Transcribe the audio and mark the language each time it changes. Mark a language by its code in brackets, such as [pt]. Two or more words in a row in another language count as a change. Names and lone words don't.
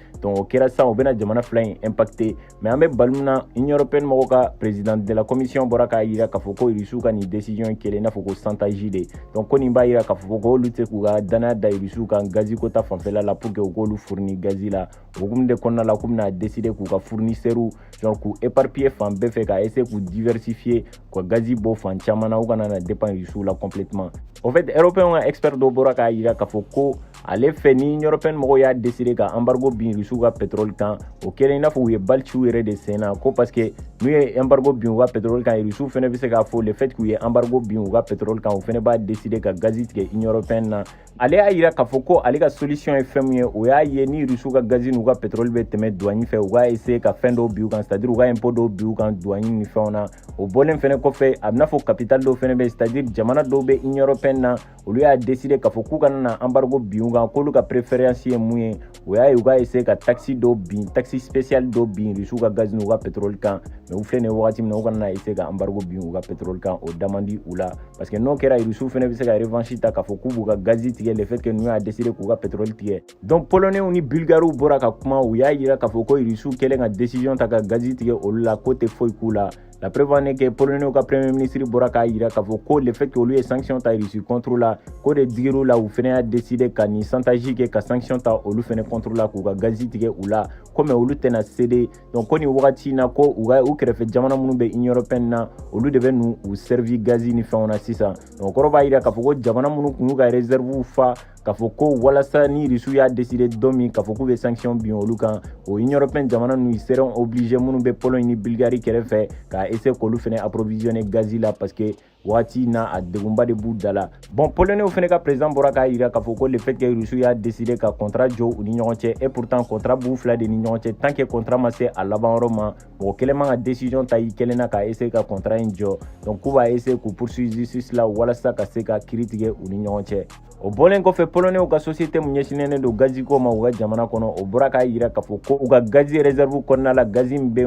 [bm] donc o kɛra sisan o bɛna jamana fila in impacté mais an bɛ bali na [fr] Union européenne [bm] mɔgɔw ka [fr] président de la commission [bm] bɔra k'a yira k'a fɔ ko Russiw ka nin décision kɛlen i n'a fɔ ko chantage de donc ko nin b'a yira k'a fɔ ko olu tɛ k'u ka danaya da Russiw kan gazi ko ta fanfɛla la [fr] pour que [bm] u k'olu fournir gazi la o hukumu de kɔnɔna la k'u bɛna décider k'u ka [fr] fournisseurs genre [bm] k'u éparpiller fan bɛɛ fɛ ka essayer k'u diversifier ka gazi bɔ fan caman na u kana na dépend Russiw la [fr] complètement en fait européen [bm] ka expert dɔ bɔra k'a yira k'a fɔ ko ale fɛ ni [fr] Union européenne [bm] mɔgɔw y'a décider ka embargo bin Russiw ka pétrole kan o kɛlen i n'a fɔ u ye bali ci u yɛrɛ de sen na ko [fr] parce que [bm] n'u ye embargo bin u ka pétrole kan Russiw fɛnɛ bɛ se k'a fɔ [fr] le fait [bm] k'u ye embargo bin u ka pétrole kan u fɛnɛ b'a décider ka gazi tigɛ [fr] Union européenne [bm] na ale y'a yira k'a fɔ ko ale ka solution ye fɛn min ye o y'a ye ni Russiw ka gazi n'u ka pétrole bɛ tɛmɛ douane fɛ u ka essayer ka fɛn dɔw bin u kan [fr] c'est-à-dire [bm] u ka impôt dɔw bin u kan douane ni fɛnw na o bɔlen fɛnɛ kɔfɛ a bɛna fɔ capital dɔw fɛnɛ bɛ [fr] c'est-à-dire [bm] jamana dɔw bɛ [fr] Union européenne [bm] na olu y'a décider k'a fɔ k'u kana na embargo bin u kan k'olu ka préférence ye mun ye o y'a ye u ka essayer ka taxe dɔw bin [fr] taxe spéciale [bm] dɔw bin Russiw ka gazi n'u ka pétrole kan mais u filɛ nin ye wagati min na u kana na essayer ka embargo bin u ka pétrole kan o da man di u la [fr] parce que [bm] n'o kɛra Russiw fɛnɛ bɛ se ka revanche ta k'a fɔ k'u b'u ka gazi tigɛ [fr] le fait que [bm] n'u y'a décider k'u ka pétrole tigɛ [fr] donc polonais [bm] ni bulgares bɔra ka kuma u y'a yira k'a fɔ ko Russiw kɛlen ka décision ta ka gazi tigɛ olu la ko tɛ foyi k'u la [fr] la preuve en est que polonais [bm] ka [fr] premier ministre [bm] bɔra k'a yira k'a fɔ ko [fr] le fait que [bm] olu ye sanction ta [fr] Russie contre la [bm] ko de digir'u la u fɛnɛ y'a décider ka nin chantage kɛ ka sanction ta olu fɛnɛ [fr] contre la [bm] k'u ka gazi tigɛ u la comme olu tɛna [fr] céder donc [bm] ko nin wagati na ko u kɛrɛfɛ jamana minnu bɛ Union européenne na olu de bɛ n'u servi gazi ni fɛnw na sisan donc kɔrɔ b'a yira k'a fɔ ko jamana minnu kun y'u ka réserve fa k'a fɔ ko walasa ni Russiw y'a décider don min k'a fɔ k'u bɛ sanction bin olu kan o [fr] Union européenne [bm] jamana ninnu [fr] ils seront obligés [bm] minnu bɛ Pologne ni Bulgarie kɛrɛfɛ ka essayer k'olu fɛnɛ approvisionner gazi la [fr] parce que [bm] waati na a degunba de b'u da la [fr] bon polonais [bm] fɛnɛ ka président bɔra k'a yira k'a fɔ ko [fr] le fait que [bm] Russiw y'a décider ka contrat jɔ u ni ɲɔgɔn cɛ [fr] et pourtant contrat [bm] b'u fila de ni ɲɔgɔn cɛ [fr] tant que contrat [bm] ma se a laban yɔrɔ ma mɔgɔ kelen man ka décision ta i kelen na ka essayer ka contrat in jɔ donc k'u b'a essayer k'u poursuivre justice la walasa ka se ka kiiri tigɛ u ni ɲɔgɔn cɛ o bɔlen kɔfɛ polonais ka société mun ɲɛsinnen don gazi ko ma u ka jamana kɔnɔ o bɔra k'a yira k'a fɔ ko u ka gazi réserve kɔnɔna la gazi min bɛ yen